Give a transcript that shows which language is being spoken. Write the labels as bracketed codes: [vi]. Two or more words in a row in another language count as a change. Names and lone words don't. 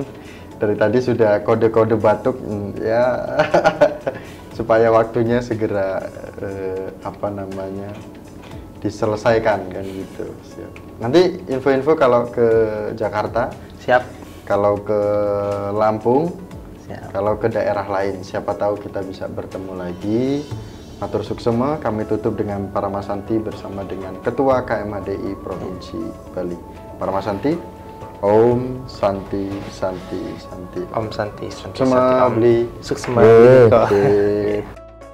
[id] Dari tadi sudah kode-kode batuk ya supaya waktunya segera diselesaikan kan gitu. Siap. Nanti info-info kalau ke Jakarta, Siap. kalau ke Lampung, Siap. kalau ke daerah lain, siapa tahu kita bisa bertemu lagi. [ban] Matur suksema, [id] kami tutup dengan Paramasanti bersama dengan Ketua KMHDI Provinsi Bali. [sa] Paramasanti, Om Santi Santi Santi. Om Santi, Santi, [ban] Suksema [sa] Santi, Om. [ban] Bli. Suksema Bli Miko. [id] Oke.